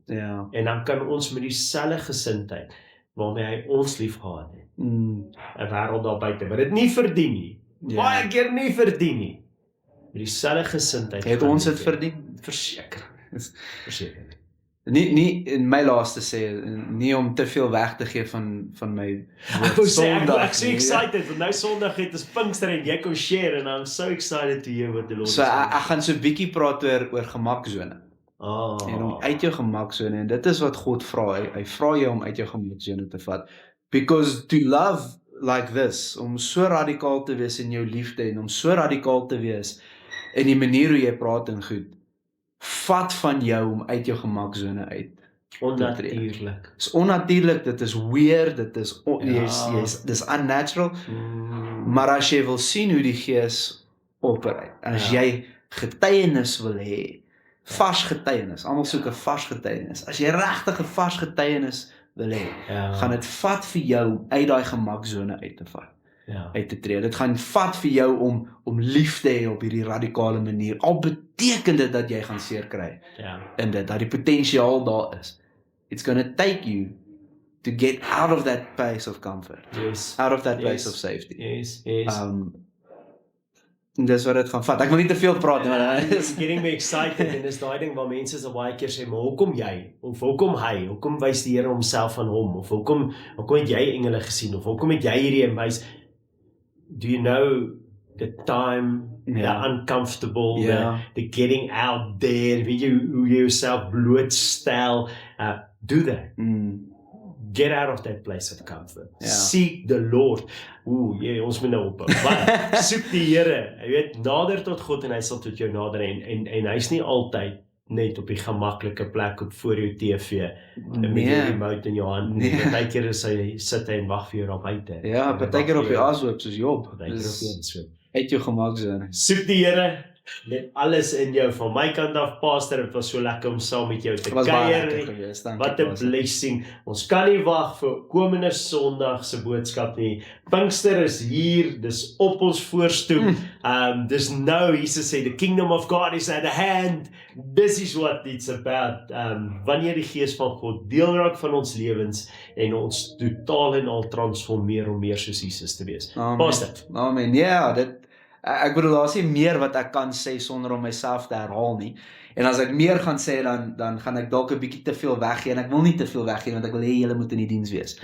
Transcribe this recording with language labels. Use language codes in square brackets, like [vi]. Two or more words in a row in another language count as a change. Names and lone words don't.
[af] En dan kan ons met dieselfde gesindheid, waarmee hy ons lief gehad het, 'n wêreld daar buite, wat dit nie verdien nie, baie keer nie verdien nie, met dieselfde gesindheid, het ons dit verdien? Verseker. Nie in my laaste sê, nie om te veel weg te gee van my Sondag. Ek so excited, want nou Sondag het ons Pinkster en jy kom share, [en] and I'm so excited to hear what the Lord is saying. [af] So ek gaan so 'n bietjie praat oor gemaksone. En om uit jou gemaksone, en dit is wat God vra, hy vra jou om uit jou gemaksone te vat, [en] because to love like this, [af] om so radikaal te wees in jou liefde, en om so radikaal te wees in die manier hoe jy praat en goed, vat van jou om uit jou gemaksone uit onnatuurlik. Dit is onnatuurlik, dit is weird, dit is dis unnatural, maar as jy wil sien hoe die Gees operate, as jy getuienis wil hê, vars getuienis, almal soek 'n vars getuienis, as jy regtig 'n vars getuienis wil hê, gaan dit vat vir jou uit daai gemaksone uit te vat, uit te tree. Dit gaan vat vir jou om lief te hê op hierdie radikale manier, al beteken dit dat jy gaan seer kry, in dit, dat die potensiaal daar is. [en] It's gonna take you to get out of that place of comfort, out of that place of safety. [af] Dis wat dit gaan vat. Ek wil nie te veel praat nie, maar [en] it's getting me excited, [af] en dis daai ding waar mense so baie keer sê, maar hoekom jy? Of hoekom hy? Hoekom wys die Here homself aan hom? Of hoekom het jy engele gesien? Of hoekom het jy hierdie wys? [en] Do you know the time, the uncomfortable, the getting out there, [af] weet jy hoe jy jouself blootstel? [en] Do that. Get out of that place of comfort. Seek the Lord. [af] Ons moet nou ophou. Maar soek die Here. Jy weet, nader tot God, en hy sal tot jou nader, en hy's nie altyd net op die gemaklike plek op voor jou TV, met die remote in jou hand. Partykeer sit hy en wag vir jou daar buite. Partykeer op die asoop, soos Job. Uit jou gemaksone. Soek die Here, Net alles in jou van my kant af, Pastor. Dit was so lekker om saam met jou te Dit was baie lekker kuier. geweest. Dankie. Wat 'n Pastor. blessing. Ons kan nie wag vir komende Sondag se boodskap nie. Pinkster is hier, dis op ons voorstoep. Dis nou, Jesus sê, [en] the kingdom of God is at hand. This is what it's about. [af] Wanneer die Gees van God deel raak van ons lewens en ons totaal en al transformeer om meer soos Jesus te wees. Amen. Pastor. Amen. Ja, ek bedoel daar's nie meer wat ek kan sê sonder om myself te herhaal nie. En as ek meer gaan sê dan gaan ek dalk 'n bietjie te veel weggee en ek wil nie te veel weggee want ek wil hê julle moet in die diens wees.